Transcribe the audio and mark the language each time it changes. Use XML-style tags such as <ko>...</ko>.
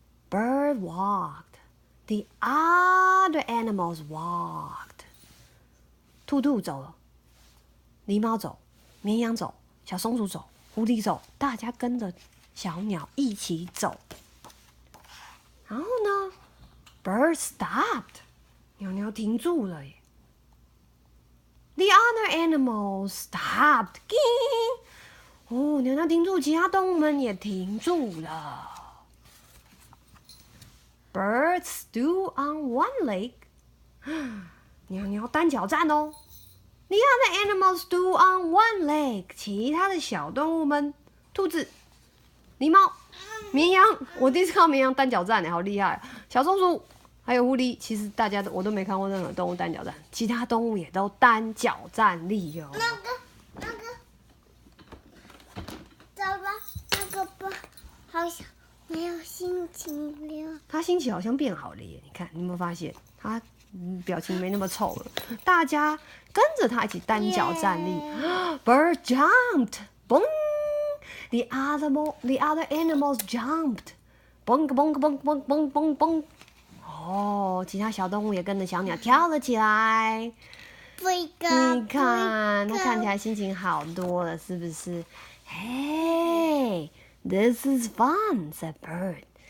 <en>Bird walked, the other animals walked.</en> <zh>兔兔走了，狸猫走，绵羊走，小松鼠走，狐狸走，大家跟着小鸟一起走。然后呢 ，</zh> <en>Bird stopped，</en> <zh>鸟鸟停住了耶。</zh> <en>The other animals stopped.</en> <zh>哦，鸟鸟停住，其他动物们也停住了。</zh> <en>Birds stood on one leg.</en> <zh>鸟鸟单脚站哦。</zh> <en>The other animals stood on one leg.</en> <zh>其他的小动物们，兔子、狸猫、绵羊，我第一次看到绵羊单脚站，好厉害！小松鼠还有狐狸，其实大家我都没看过任何动物单脚站，其他动物也都单脚站立哟。那个，走吧，那个不好像没有心情了。他心情好像变好了耶！你看，你有没有发现他表情没那么臭了？大家跟着他一起单脚站立。</zh> <en>Bird jumped, boom. The other animals jumped, boom boom boom boom boom boom boom.</en> <zh>哦，其他小动物也跟着小鸟跳了起来。你看，他看起来心情好多了，是不是？</zh> <en>Hey, this is fun, said Bird.</en>